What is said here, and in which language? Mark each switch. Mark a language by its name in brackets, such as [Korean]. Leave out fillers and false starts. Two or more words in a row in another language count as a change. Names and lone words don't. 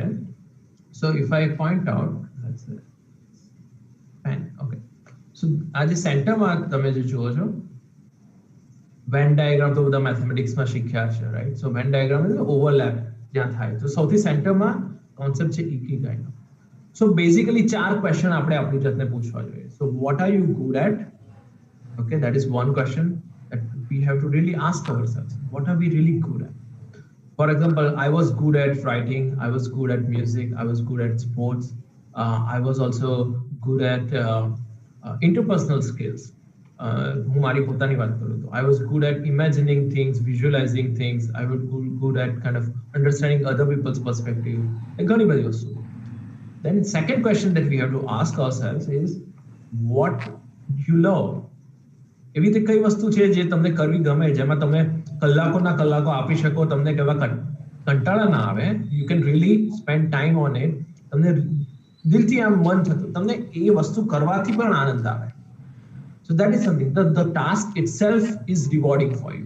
[English] So if I point out, okay, so [Gujarati] આ જે સેન્ટરમાં તમે જે જુઓ છો [English] Venn diagram [Gujarati] તો બધા મેથેમેટિક્સમાં શીખ્યા છે, રાઈટ? [English] So Venn diagram [Gujarati] એટલે ઓવરલેપ જ્યાં થાય. તો સૌથી સેન્ટરમાં કોન્સેપ્ટ છે ઇકીગાઈનો. [English] So basically [Gujarati] 4 ક્વેશ્ચન આપણે આપણી જાતને પૂછવા જોઈએ. [English] So what are you good at? Okay, that is one question that we have to really ask ourselves. What are we really good at? For example, I was good at writing, I was good at music, I was good at sports, I was also good at interpersonal skills. [Gujarati] હું મારી પોતાની વાત કરું તો [English] I was good at imagining things, visualizing things, I was good at kind of understanding other people's perspective. [Gujarati] ઘણી બધી વસ્તુ. [English] Then second question that we have to ask ourselves is what you love. [Gujarati] એવી રીતે કઈ વસ્તુ છે જે તમને કરવી ગમે, જેમાં તમે કલાકોના કલાકો આપી શકો, તમને કેવા કંટાળા ના આવે, [English] you can really spend time on it, [Gujarati] તમને દિલથી આમ મન થતું, તમને એ વસ્તુ કરવાથી પણ આનંદ આવે. [English] So that is something, the task itself is rewarding for you.